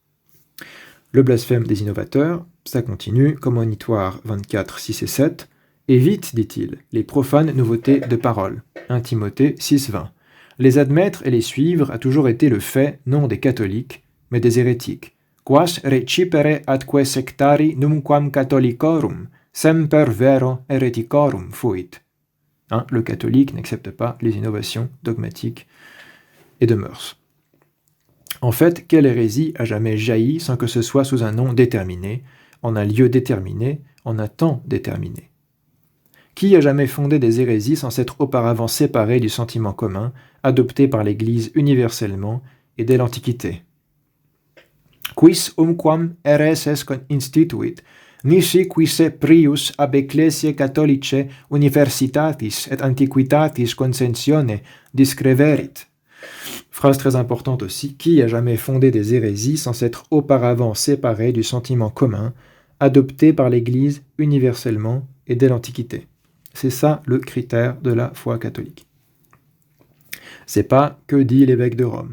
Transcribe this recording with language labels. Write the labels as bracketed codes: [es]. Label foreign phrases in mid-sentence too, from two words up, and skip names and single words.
[fr] Le blasphème des innovateurs, ça continue, comme Monitoire 24, 6 et 7, évite, dit-il, les profanes nouveautés de parole. 1 Timothée 6,20. Les admettre et les suivre a toujours été le fait, non des catholiques, mais des hérétiques. [la] Quas recipere atque sectari numquam catholicorum, semper vero hereticorum fuit. [fr] Le catholique n'accepte pas les innovations dogmatiques et de mœurs. En fait, quelle hérésie a jamais jailli sans que ce soit sous un nom déterminé, en un lieu déterminé, en un temps déterminé? Qui a jamais fondé des hérésies sans s'être auparavant séparé du sentiment commun, adopté par l'Église universellement et dès l'Antiquité? [la] Quis umquam hereses instituit, nisi quise prius ab ecclesiae catholicae universitatis et antiquitatis consentione discreverit. [fr] Phrase très importante aussi, qui a jamais fondé des hérésies sans s'être auparavant séparé du sentiment commun, adopté par l'Église universellement et dès l'Antiquité? C'est ça le critère de la foi catholique. C'est pas que dit l'évêque de Rome.